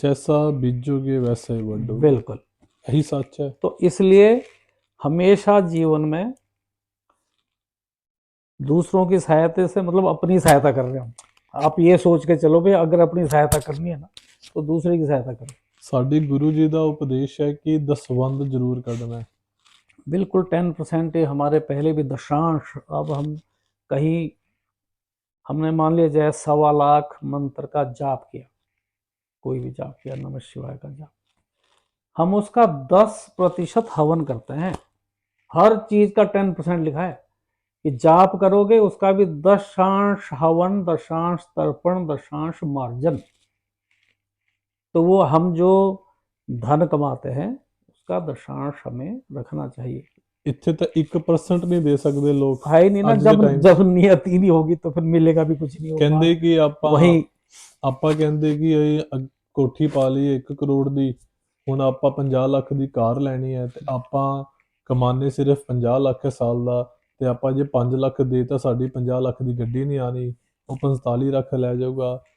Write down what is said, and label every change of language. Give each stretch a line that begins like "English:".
Hindi: जैसा बीजोगे वैसा ही बढ़ोगे, बिल्कुल। यही सच है। तो इसलिए हमेशा जीवन में दूसरों की सहायता से मतलब अपनी सहायता कर रहे हो। आप ये सोच के चलो भाई, अगर अपनी सहायता करनी है ना तो दूसरे की सहायता करो।
Punjabi: ਸਾਡੇ ਗੁਰੂ ਜੀ ਦਾ ਉਪਦੇਸ਼
Hindi: है कि दसवंध जरूर
Punjabi: ਕੱਢਣਾ है।
Hindi: बिल्कुल 10% हमारे पहले भी दशांश। अब हम कहीं, हमने मान लिया जाए 1.25 लाख मंत्र का जाप किया, कोई भी जाप किया, नमः शिवाय का जाप, हम उसका 10% हवन करते हैं। हर चीज का 10% लिखा है कि जाप करोगे उसका भी दशांश हवन, दशांश तर्पण, दशांश मार्जन। तो वो हम जो धन कमाते हैं उसका दशांश हमें रखना चाहिए।
Punjabi: ਇੱਥੇ ਤਾਂ 1% ਨਹੀਂ ਦੇ ਸਕਦੇ ਲੋਕ
Hindi: है ही नहीं ना,
Punjabi: ਅੱਜ ਦੇ
Hindi: जब
Punjabi: ਟਾਈਮ 'ਚ।
Hindi: जब नियत ही नहीं होगी तो फिर मिलेगा भी कुछ नहीं होगा।
Punjabi: ਕਹਿੰਦੇ ਕਿ ਆਪਾਂ
Hindi: वही
Punjabi: ਆਪਾਂ ਕਹਿੰਦੇ ਕਿ ਇਹ ਕੋਠੀ ਪਾ ਲਈ 1 ਕਰੋੜ ਦੀ, ਹੁਣ ਆਪਾਂ 50 ਲੱਖ ਦੀ ਕਾਰ ਲੈਣੀ ਹੈ ਤੇ ਆਪਾਂ ਕਮਾਨੇ ਸਿਰਫ 50 ਲੱਖ ਹੈ ਸਾਲ ਦਾ, ਤੇ ਆਪਾਂ ਜੇ 5 ਲੱਖ ਦੇ ਤਾਂ ਸਾਡੀ 50 ਲੱਖ ਦੀ ਗੱਡੀ ਨਹੀਂ ਆਣੀ, ਉਹ 45 ਲੱਖ ਲੈ ਜਾਊਗਾ।